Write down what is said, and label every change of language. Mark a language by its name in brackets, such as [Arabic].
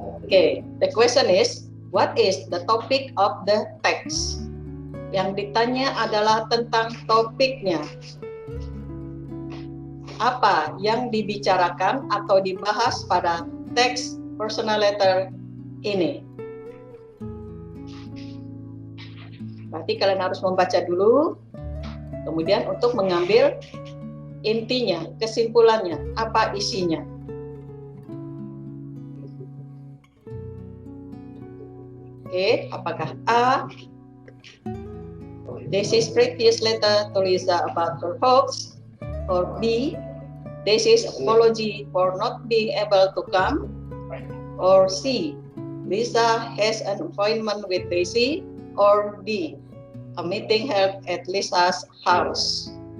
[English] Okay, the question is, what is the topic of the text? [Indonesian] Yang ditanya adalah tentang topiknya. Apa yang dibicarakan atau dibahas pada teks personal letter ini? Berarti kalian harus membaca dulu, kemudian untuk mengambil intinya, kesimpulannya, apa isinya. [English] Oke, apakah A, Daisy's previous letter to Lisa about her hopes, or B, Daisy's apology for not being able to come, or C, Lisa has an appointment with Daisy, or D, a meeting held at Lisa's house.